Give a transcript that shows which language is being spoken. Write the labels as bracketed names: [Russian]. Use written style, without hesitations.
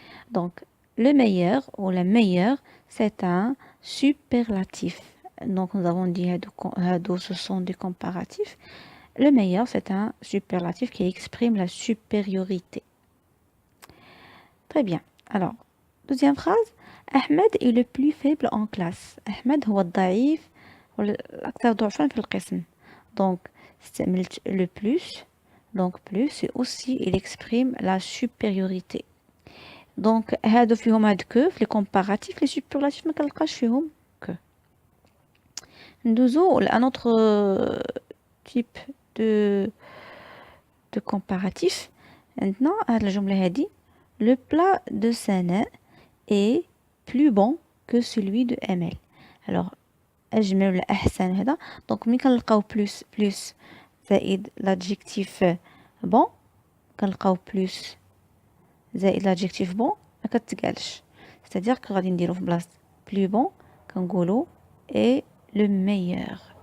[French] Donc, le meilleur ou la meilleure, c'est un superlatif. Donc, nous avons dit que ce sont des comparatifs. Le meilleur, c'est un superlatif qui exprime la supériorité. Très bien. Alors, deuxième phrase. Ahmed est le plus faible en classe. [Arabic] Ahmed هو الضعيف والأكثر ضعفا في القسم. [French] Donc, [Arabic] استعملت [French] le plus. Donc, plus, et aussi, il exprime la supériorité. Donc, [Arabic] هادو فيهم هاد que, في [French] les comparatifs, les superlatifs [Arabic] ما كنلقاش فيهم que. ندوزو لأن [French] autre type de comparatif. Maintenant, [Arabic] هاد الجملة هادي. [French] Le plat de Sana est plus bon que celui de Amel. [Arabic] Alors, أجمل ولا أحسن هذا. Donc, ملي كنلقاو plus زائد [French] l'adjectif bon [Arabic] كنلقاو plus زائد l'adjectif bon ما كتقالش. [French] C'est-à-dire que [Arabic] غادي نديرو في بلاصة [French] plus bon [Arabic] كنقولو [French] est le meilleur.